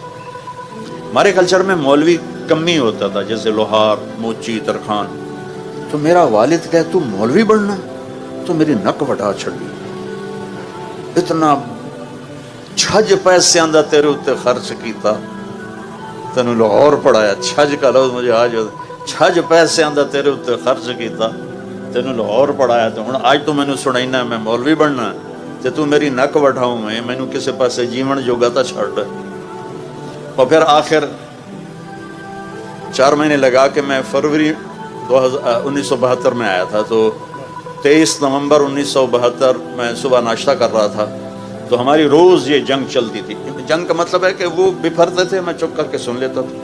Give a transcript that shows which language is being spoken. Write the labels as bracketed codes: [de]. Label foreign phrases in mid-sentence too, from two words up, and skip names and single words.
[ur] ہمارے کلچر میں مولوی کم ہی ہوتا تھا, جیسے لوہار, موچی, ترخان. [pa] تو میرا والد کہے تو مولوی بننا, تو میری نک وٹا چھڑی. اتنا چھج پیسے آندہ تیرے اتنے خرچ کیتا, تینوں لاہور پڑھایا. [ur] چھج کا لفظ مجھے آج [pa] چھج پیسے آندا تیرے اتے خرچ کیتا، تینوں لاہور پڑھایا، تو ہن اج توں مینوں سنائینا میں مولوی بننا تے توں میری نک وٹاؤں، میں مینوں کسے پاسے جیون جوگا تو چھڈ. [ur] اور پھر آخر 4 مہینے لگا کے میں فروری 1972 میں آیا تھا. تو 23 نومبر 1972 میں صبح ناشتہ کر رہا تھا، تو ہماری روز یہ جنگ چلتی تھی. جنگ کا مطلب ہے کہ وہ بپھرتے تھے، میں چپ کر کے سن لیتا تھا.